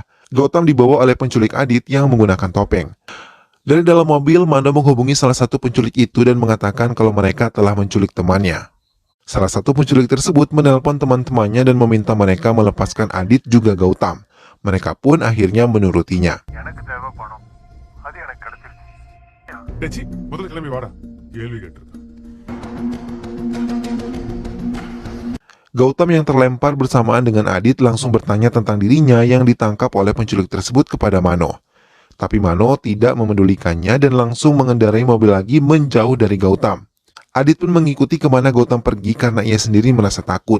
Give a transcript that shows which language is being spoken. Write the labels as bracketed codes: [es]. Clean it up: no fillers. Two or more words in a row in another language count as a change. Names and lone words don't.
[id] Gautam dibawa oleh penculik Adit yang menggunakan topeng. Dari dalam mobil, Mano menghubungi salah satu penculik itu dan mengatakan kalau mereka telah menculik temannya. Salah satu penculik tersebut menelpon teman-temannya dan meminta mereka melepaskan Adit juga Gautam. Mereka pun akhirnya menurutinya. [ta] டேச்சி முதல்ல கிளம்பி வாடா கேள்வி கேட்டிருக்கேன் [id] Gautam yang terlempar bersamaan dengan Adit langsung bertanya tentang dirinya yang ditangkap oleh penculik tersebut kepada Mano. Tapi Mano tidak memedulikannya dan langsung mengendarai mobil lagi menjauh dari Gautam. Adit pun mengikuti kemana Gautam pergi karena ia sendiri merasa takut.